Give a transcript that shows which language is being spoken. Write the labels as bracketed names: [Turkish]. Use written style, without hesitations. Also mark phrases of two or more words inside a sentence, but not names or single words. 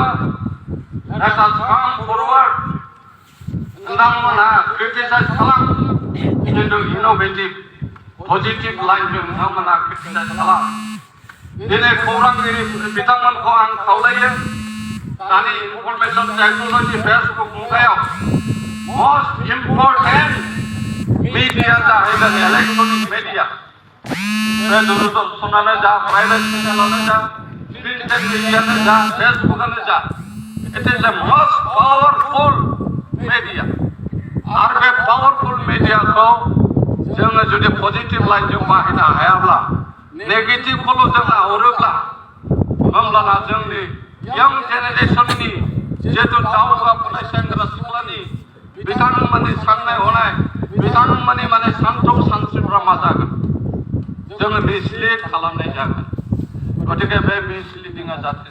[English] let us come forward [Bodo] नोंथांमोनहा क्रिटिसाइज खालाम खिन्थु [English] innovative positive [Bodo] लाइनजों नोंथांमोनहा क्रिटिसाइज खालाम दिनै खौरांगिरि बिथांमोनखौ आं खावलायो दानि [English] information technology [Bodo] फेसबुक मुगायाव [English] most important media [Bodo] जाहैदों [English] electronic media [Bodo] बे दूरदर्शनानो जा प्राइवेट चैनलानो जा प्रिंट मीडियानो जा फेसबुकानो जा [English] it is the most powerful media [Bodo] आरो बे पावरफुल मीडियाखौ जोङो जुदि पजिटिभ लाइनजों बाहायनो हायाब्ला नेगेटिभखौल' जों हरोब्ला होमब्लाना जोंनि यंग जेनेरेशननि जिहेतु दावगाफुनाय सेंग्रा सिख्लानि बिथांमोननि साननाय हनाय बिथांमोननि माने सान्थौ सानस्रिफ्रा मा जागोन जोङो मिसलिड खालामनाय जागोन गतिके बे मिसलिडिंआ जाहाथे